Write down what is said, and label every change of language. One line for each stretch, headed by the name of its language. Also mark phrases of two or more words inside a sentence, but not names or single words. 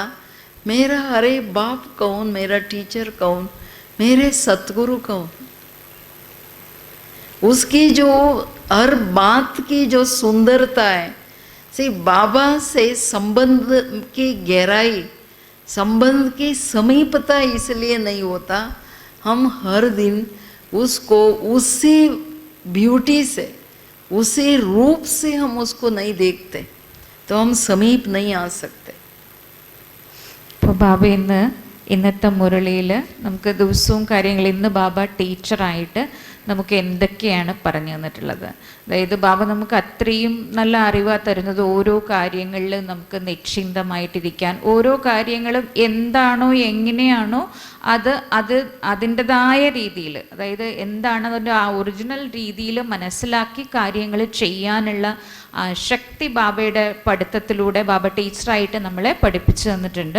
Hindi: मेरा अरे बाप कौन, मेरा टीचर कौन, मेरे सतगुरु कौन, उसकी जो हर बात की जो सुंदरता है, से बाबा से संबंध की गहराई, संबंध की समीपता इसलिए नहीं होता, हम हर दिन उसको उसी ब्यूटी से, उसी रूप से हम उसको नहीं देखते, तो हम समीप नहीं आ सकते।
Malayalam: അപ്പോൾ ബാബ ഇന്നത്തെ മുരളിയിൽ നമുക്ക് ദിവസവും കാര്യങ്ങൾ, ഇന്ന് ബാബ ടീച്ചറായിട്ട് നമുക്ക് എന്തൊക്കെയാണ് പറഞ്ഞു തന്നിട്ടുള്ളത്. അതായത് ബാബ നമുക്ക് അത്രയും നല്ല അറിവാ തരുന്നത്, ഓരോ കാര്യങ്ങളിൽ നമുക്ക് നിശ്ചിന്തമായിട്ടിരിക്കാൻ, ഓരോ കാര്യങ്ങളും എന്താണോ എങ്ങനെയാണോ അതിൻ്റെതായ രീതിയിൽ, അതായത് എന്താണ് അതിൻ്റെ ആ ഒറിജിനൽ രീതിയിൽ മനസ്സിലാക്കി കാര്യങ്ങൾ ചെയ്യാനുള്ള ശക്തി ബാബയുടെ പഠിത്തത്തിലൂടെ ബാബ ടീച്ചറായിട്ട് നമ്മളെ പഠിപ്പിച്ചു തന്നിട്ടുണ്ട്.